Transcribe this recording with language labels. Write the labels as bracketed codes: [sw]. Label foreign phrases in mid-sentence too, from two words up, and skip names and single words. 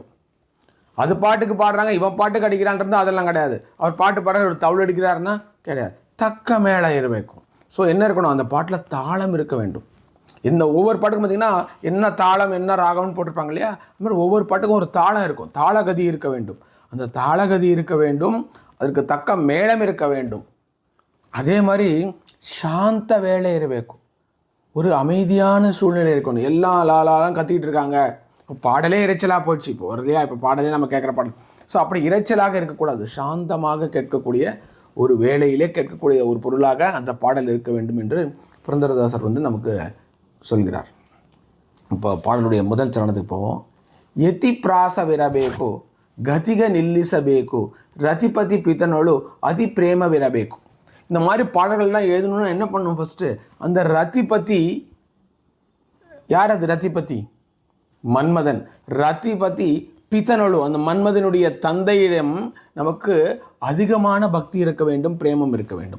[ta] அது பாட்டுக்கு பாடுறாங்க, இவன் பாட்டுக்கு அடிக்கிறான்றது அதெல்லாம் கிடையாது. அவர் பாட்டு பாடுற ஒரு தவுள் அடிக்கிறாருன்னா கிடையாது. தக்க மேளம் இருக்கும். ஸோ என்ன இருக்கணும்? அந்த பாட்டில் தாளம் இருக்க வேண்டும். இந்த ஒவ்வொரு பாட்டுக்கும் பார்த்திங்கன்னா என்ன தாளம் என்ன ராகம்னு போட்டிருப்பாங்க இல்லையா? அது மாதிரி ஒவ்வொரு பாட்டுக்கும் ஒரு தாளம் இருக்கும், தாளகதி இருக்க வேண்டும். அந்த தாளகதி இருக்க வேண்டும், [kn] ಅದಕ್ಕೆ ತಕ್ಕ ಮೇಳಂ [ta] இருக்க வேண்டும். அதே மாதிரி சாந்த வேலை இருக்கும், ஒரு அமைதியான சூழ்நிலை இருக்கணும். எல்லாம் லாலாம் கத்திக்கிட்டு இருக்காங்க, இப்போ பாடலே இறைச்சலாக போயிடுச்சு. இப்போ வரலையா, இப்போ பாடலே நம்ம கேட்குற பாடல். ஸோ அப்படி இறைச்சலாக இருக்கக்கூடாது, சாந்தமாக கேட்கக்கூடிய ஒரு வேலையிலே கேட்கக்கூடிய ஒரு பொருளாக அந்த பாடல் இருக்க வேண்டும் என்று புரந்தரதாசர் நமக்கு சொல்கிறார். இப்போ பாடலுடைய முதல் சரணத்துக்கு போவோம். [kn] ಯತಿ ಪ್ರಾಸವಿರಬೇಕು, ಗತಿಗ ನಿಲ್ಲಿಸಬೇಕು, ರತಿಪತಿ ಪಿತನೊಳು ಅತಿ ಪ್ರೇಮವಿರಬೇಕು. [ta] இந்த மாதிரி பாடல்கள்லாம் எழுதணும்னா என்ன பண்ணணும்? ஃபஸ்ட்டு அந்த ரதிபதி யார்? அது ரதிபதி மன்மதன். ரதிபதி பித்தனொழு, அந்த மன்மதனுடைய தந்தையிடம் நமக்கு அதிகமான பக்தி இருக்க வேண்டும், பிரேமம் இருக்க வேண்டும்.